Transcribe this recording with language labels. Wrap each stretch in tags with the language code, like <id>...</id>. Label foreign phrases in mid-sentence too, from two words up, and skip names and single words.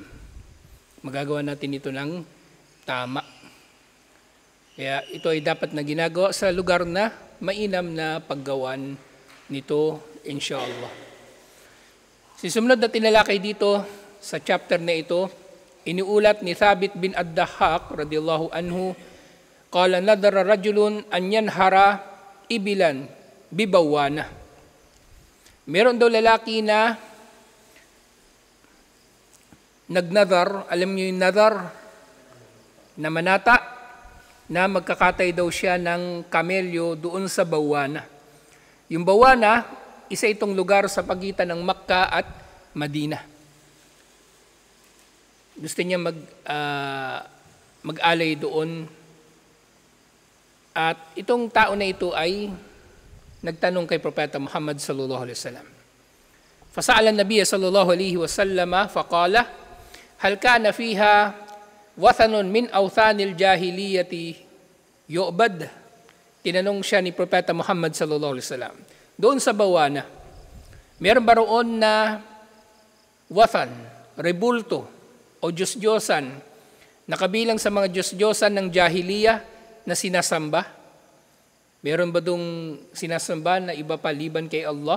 <tl>Magagawa natin ito ng tama. Kaya ito ay dapat na ginagawa sa lugar na mainam na paggawan nito, inshallah. Sumunod na tinalakay dito sa chapter na ito, iniulat ni Thabit bin Ad-Dahhak</tl> <ar>رضي الله عنه, قال نذر رجل أن ينحر إبلا ببوانة.</ar> <tl>Meron daw lalaki na nagnadar, alam niyo yung nadar na manata, na magkakatay daw siya ng kamelyo doon sa bawana. Yung bawana, isa itong lugar sa pagitan ng Makkah at Madina. Gusto niya mag-alay doon. At itong tao na ito ay nagtanong kay Propeta Muhammad</tl> <ar>صلى الله عليه وسلم. فسأل النبي صلى الله عليه وسلم فقال، هل كان فيها وثن من أوثان الجاهلية يعبد?</ar> <tl>Tinanong siya ni Propeta Muhammad</tl> <ar>صلى الله عليه وسلم.</ar> <tl>Doon sa bawana, meron ba roon na wathan, rebulto, o Diyos-Diyosan na kabilang sa mga Diyos-Diyosan ng Jahiliya na sinasamba? Meron ba doong sinasamba na iba paliban kay Allah?</tl>